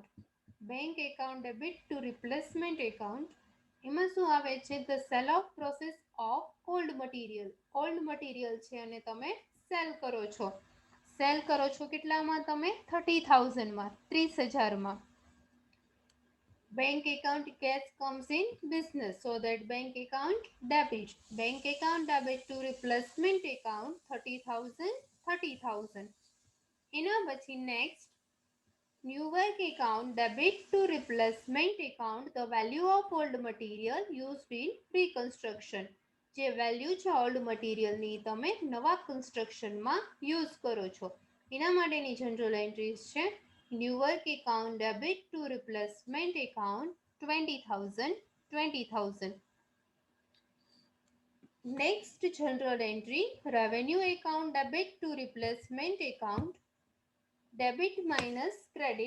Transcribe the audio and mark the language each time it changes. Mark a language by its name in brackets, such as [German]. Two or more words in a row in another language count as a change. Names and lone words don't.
[English] bank account debit to replacement account, [Gujarati] એમાં શું આવે છે [English] the sale of process of old material. old material [Gujarati] છે અને તમે સેલ કરો છો. સેલ કરો છો કેટલામાં તમે 30,000માં, 30,000માં. [English] Bank account cash comes in business, so that bank account debit. Bank account debit to replacement account 30,000, 30,000. [Gujarati] એના પછી [English] next new work account debit to replacement account the value of old material used in reconstruction. [Gujarati] જે વેલ્યુ છે [English] old material [Gujarati] તમે નવા [English] construction use [Gujarati] કરો છો એના માટેની [English] journal entries [Gujarati] છે [English] new work account debit to replacement account [Gujarati] 20,000, 20,000. [English] next journal entry revenue account debit to replacement account debit minus credit.